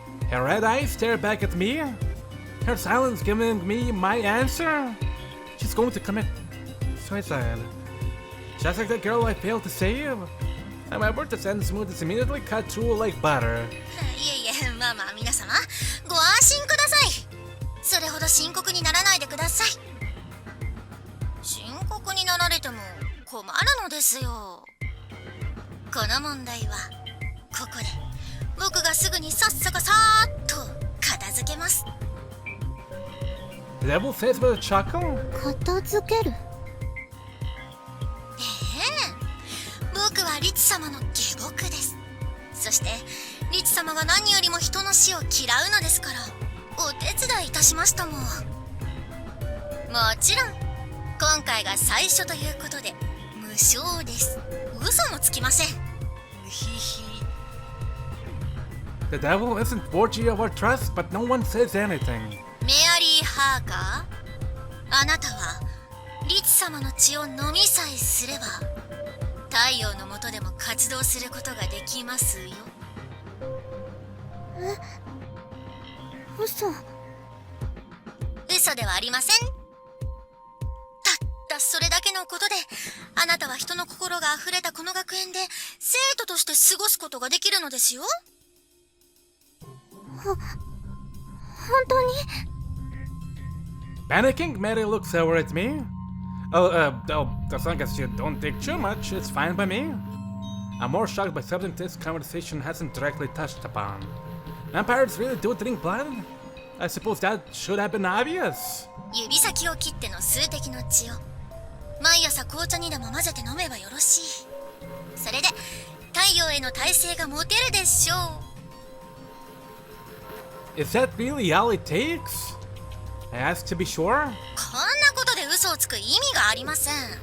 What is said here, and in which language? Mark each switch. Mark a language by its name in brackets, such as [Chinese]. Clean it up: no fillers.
[English] Her red eyes stare back at me. Her silence giving me my answer. She's going to commit suicide. Just like that girl I failed to save. However, the sentence mood is immediately cut through like butter. [Japanese] いえいえ、まあまあ皆様、ご安心ください。それほど深刻にならないでください。深刻になられても困るのですよ。この問題はここで僕がすぐにさっさかさーっと片付けます。 [English] The devil says with a chuckle. [Japanese] 片付ける。僕はリツ様の下僕です。そしてリツ様が何よりも人の死を嫌うのですから、お手伝いいたしましたもん。もちろん今回が最初ということで無償です。嘘もつきません。 [English] The devil isn't worthy of our trust, but no one says anything. [Japanese] メアリー・ハーカー、あなたはリツ様の血を飲みさえすれば太陽の下でも活動することができますよ。嘘ではありません。たったそれだけのことであなたは人の心があふれたこの学園で生徒として過ごすことができるのですよ。本当に？ [English] Panicking, Mary looks over at me. As long as you don't take too much, it's fine by me. I'm more shocked by something this conversation hasn't directly touched upon. Vampires really do drink blood? I suppose that should have been obvious. [Japanese] 指先を切っての数滴の血を毎朝紅茶にでも混ぜて飲めばよろしい。それで太陽への耐性が持てるでしょう。 [English] Is that really all it takes? I asked to be sure. [Japanese] こんなことで嘘をつく意味がありません。